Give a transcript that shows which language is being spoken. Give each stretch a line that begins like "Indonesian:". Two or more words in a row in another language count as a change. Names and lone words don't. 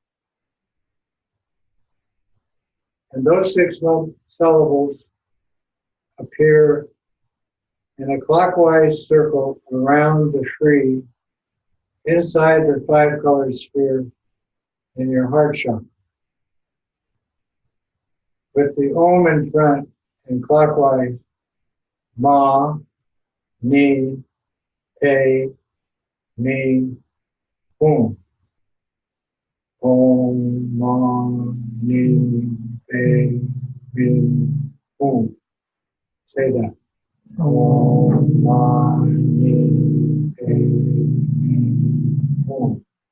English: And those 6 syllables appear in a clockwise circle around the Shri inside the 5-color sphere in your heart chakra, with the Om in front and clockwise,
Sanskrit: Ma, Ni, Pe, Ni, Om. Om, Ma, Ni, Pe, Ni, Om.
English: Say that.
Sanskrit: Om, Ma, Ni, Pe, Ni, Om.